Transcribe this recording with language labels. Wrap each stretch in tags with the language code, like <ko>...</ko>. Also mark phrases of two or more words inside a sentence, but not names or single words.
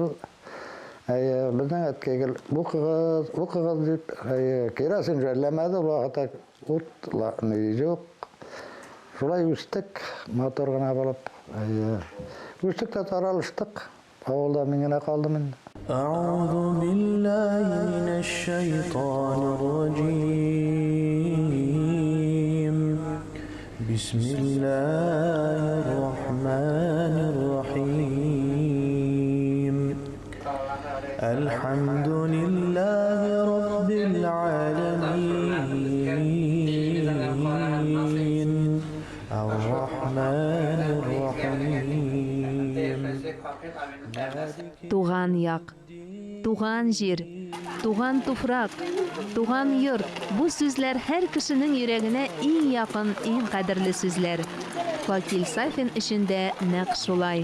<tt>Безнең әткәгә бу кыгыз дип керосин җәлләмәде, ул хата утла не юк. Шулай үстек, мотор гына булып. Үстек тә таралыштык. Авылда мин генә калдым инде.</tt> <ar>أعوذ بالله من الشيطان الرجيم بسم الله الرحمن الرحيم الحمد لله رب العالمين الرحمن الرحيم</ar> <tt>Туган як, туган җир, туган туфрак, туган йорт. Бу сүзләр һәр кешенең йөрәгенә иң якын, иң кадерле сүзләр. Факил Сафин өчен дә нәкъ шулай.</tt>